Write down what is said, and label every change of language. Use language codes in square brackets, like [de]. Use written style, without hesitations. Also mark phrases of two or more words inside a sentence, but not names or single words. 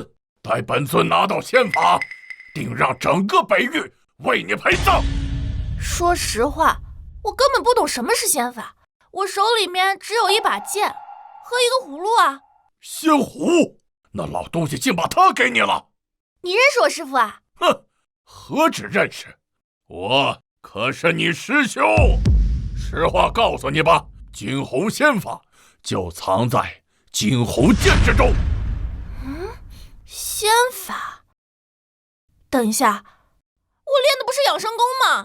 [zh] 待本尊拿到仙法，定让整个北域为你陪葬。说实话，我根本不懂什么是仙法，我手裡面只有一把剑和一个葫蘆啊。仙葫，那老东西竟把它給你了。你認識我師父啊？哼，何止認識，我可是你師兄。實話告訴你吧，驚鴻仙法就藏在驚鴻劍之中。仙法？等一下，我練的不是養生功嗎？